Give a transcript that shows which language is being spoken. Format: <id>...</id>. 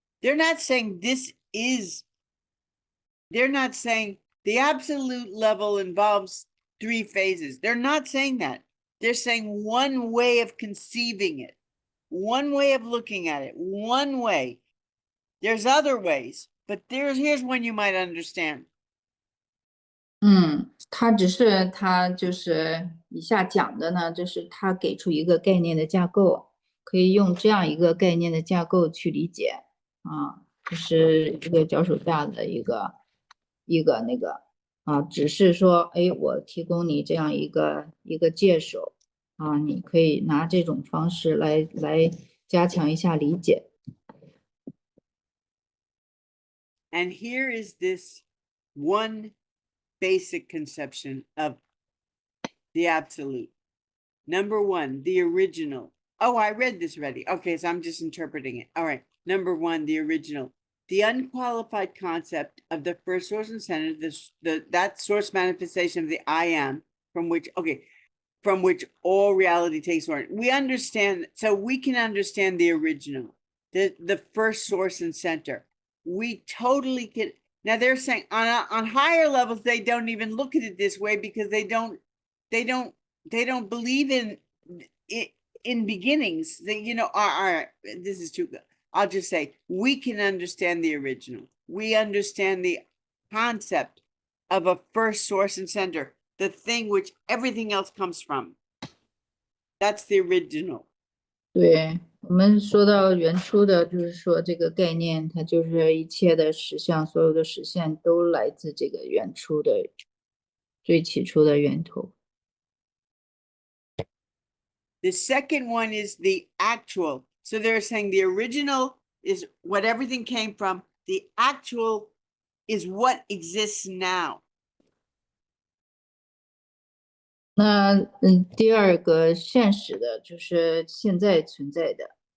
<en>They're not saying they're not saying the absolute level involves 3 phases. They're not saying that. They're saying one way of conceiving it, one way of looking at it, one way. There's other ways, but here's one you might understand.</en> <zh>他就是以下讲的呢，就是他给出一个概念的架构，可以用这样一个概念的架构去理解啊，就是一个脚手架的一个那个啊，只是说，哎，我提供你这样一个介手啊，你可以拿这种方式来加强一下理解。</zh> <en>And here is this one basic conception of the absolute. Number 1, the original. Oh, I read this already. Okay, so I'm just interpreting it. All right. Number 1, the original. The unqualified concept of the first source and center, that source manifestation of the I am, from which all reality takes origin. We understand, so we can understand the original, the first source and center. We totally can. Now they're saying on higher levels, they don't even look at it this way because they don't believe in beginnings. They, this is too good. I'll just say, we can understand the original. We understand the concept of a first source and center, the thing which everything else comes from. That's the original.</en> <zh>对，我们说到原初的，就是说这个概念，它就是一切的实相，所有的实现都来自这个原初的最起初的源头。</zh> <en>The second one is the actual. So they're saying the original is what everything came from. The actual is what exists now.</en> <zh>那第二个现实的就是现在存在的。</zh>